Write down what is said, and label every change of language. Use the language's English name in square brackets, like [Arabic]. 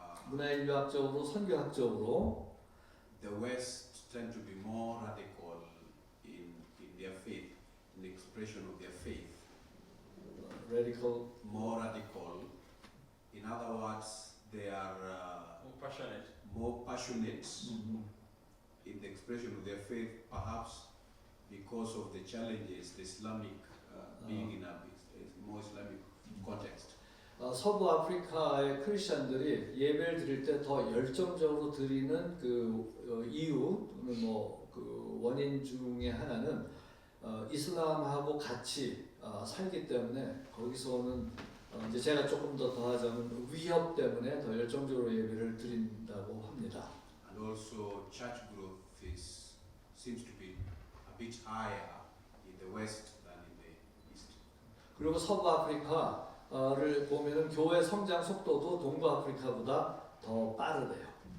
[Korean] 문화인류학적으로, 선교학적으로 [English] the West tend to be more radical in their faith, in the expression of their faith. Radical. More radical. In other words, they are More passionate. more passionate Mhm. in the expression of their faith, perhaps because of the challenges, the Islamic being in a more Islamic context. [Korean] 서부 아프리카의 크리스천들이 예배를 드릴 때 더 열정적으로 드리는 그 이유 또는 그 원인 중에 하나는 이슬람하고 같이 살기 때문에 거기서 오는 이제 제가 조금 더 더하자면 위협 때문에 더 열정적으로 예배를 드린다고 합니다. [English] And also church growth seems to be a bit higher in the West than in the East. [Korean] 그리고 서부 아프리카를 보면은 교회 성장 속도도 동부 아프리카보다 더 빠르대요.